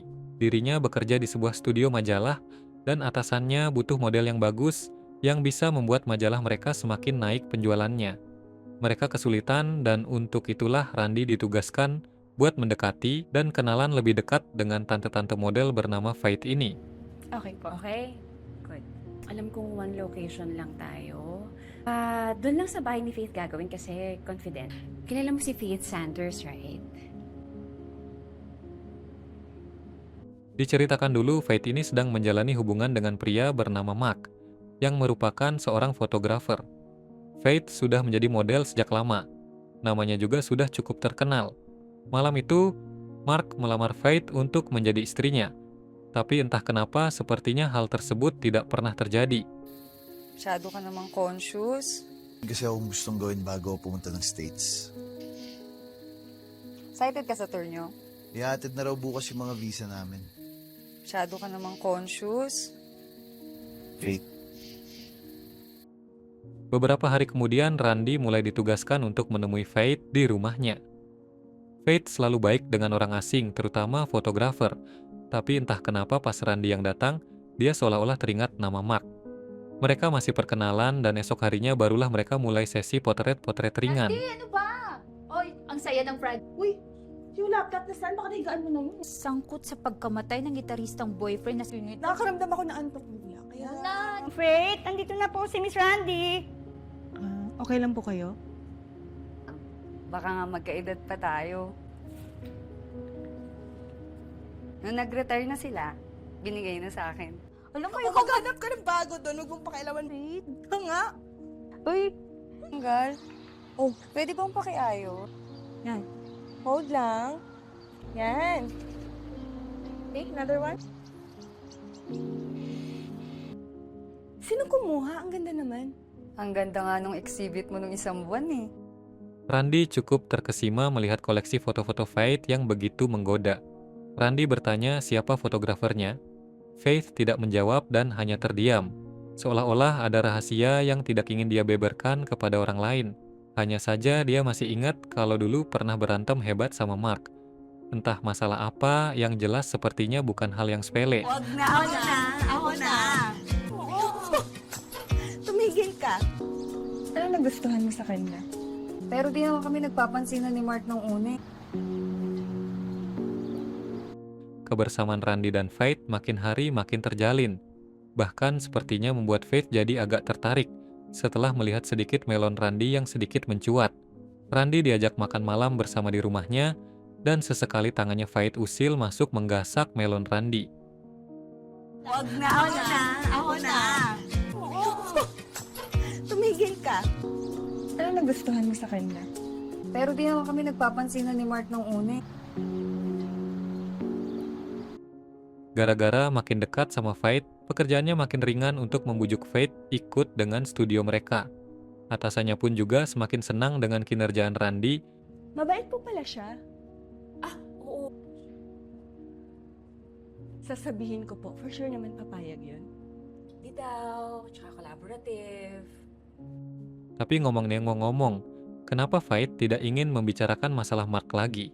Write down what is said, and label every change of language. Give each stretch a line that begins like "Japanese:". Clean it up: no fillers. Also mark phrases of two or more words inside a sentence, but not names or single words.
Indonesian: Dirinya bekerja di sebuah studio majalah dan atasannya butuh model yang bagus yang bisa membuat majalah mereka semakin naik penjualannya. Mereka kesulitan dan untuk itulah Randi ditugaskan buat mendekati dan kenalan lebih dekat dengan tante-tante model bernama Faith ini.
Filipino: Okay po.
English: Okay? Good.
Filipino: Alam kong
English: one location
Filipino: lang tayo. Doon lang sa bahay ni Faith gagawin kasi confident. Kilala mo si Faith Sanders, right?
Indonesian: Diceritakan dulu, Faith ini sedang menjalani hubungan dengan pria bernama Mark, yang merupakan seorang fotografer. Faith sudah menjadi model sejak lama. Namanya juga sudah cukup terkenal. Malam itu, Mark melamar Faith untuk menjadi istrinya. Tapi entah kenapa, sepertinya hal tersebut tidak pernah terjadi.
Filipino: Masyado ka namang conscious. Kasi akong gustong gawin bago ako pumunta ng States. Excited ka sa tour nyo? Ihatid na raw bukas yung mga visa namin. Masyado ka namang conscious.
Indonesian: Faith, Beberapa hari kemudian, Randi mulai ditugaskan untuk menemui Faith di rumahnya. Faith selalu baik dengan orang asing, terutama fotografer. Tapi entah kenapa pas Randi yang datang, dia seolah-olah teringat nama Mark. Mereka masih perkenalan dan esok harinya barulah mereka mulai sesi potret-potret ringan.
Filipino: Ano ba? Oy, ang saya ng Brad. Uy, yung laptop na saan? Baka nahigaan mo na yun. Sangkot sa pagkamatay ng gitaristang boyfriend na sinit. Nakakaramdam ako ng antok bigla. Kaya... Faith, andito na po si Miss Randy. Okay lang po kayo? Baka nga magkaedad pa tayo. Nung nag-retire na sila, binigay na sa akin. Alam mo, Kung maghanap ka ng bago doon, huwag mong pakialaman. Nga. Uy, tanggal. Oh, pwede bang pakiayo? Hold lang. Yan.
English: Okay, another one.
Filipino: Sino kumuha? Ang ganda naman. Ang ganda nga nung exhibit mo nung isang buwan eh.
Indonesian: Randi cukup terkesima melihat koleksi foto-foto Faith yang begitu menggoda. Randi bertanya siapa fotografernya. Faith tidak menjawab dan hanya terdiam. Seolah-olah ada rahasia yang tidak ingin dia beberkan kepada orang lain. Hanya saja dia masih ingat kalau dulu pernah berantem hebat sama Mark. Entah masalah apa, yang jelas sepertinya bukan hal yang sepele.
Filipino: Ako na. Tumigil ka. Ano nagustuhan mo sa kanya? Pero di naman kami nagpapansinan ni Mark nung una eh.
Indonesian: Kebersamaan Randi dan Faith makin hari makin terjalin. Bahkan sepertinya membuat Faith jadi agak tertarik setelah melihat sedikit melon Randi yang sedikit mencuat. Randi diajak makan malam bersama di rumahnya dan sesekali tangannya Faith usil masuk menggasak melon Randi.
Filipino: Ako na. Tumigil ka. Ano nagustuhan mo sa kanya? Pero di naman kami nagpapansinan ni Mark nung una eh.
Indonesian: Gara-gara makin dekat sama Faith, pekerjaannya makin ringan untuk membujuk Faith ikut dengan studio mereka. Atasannya pun juga semakin senang dengan kinerjaan Randi.
Filipino: Mabait po pala siya. Oo. Sasabihin ko po,
English: for sure
Filipino: naman papayag yun. Di daw, tsaka collaborative.
Indonesian: Tapi ngomong-ngomong, kenapa Faith tidak ingin membicarakan masalah Mark lagi?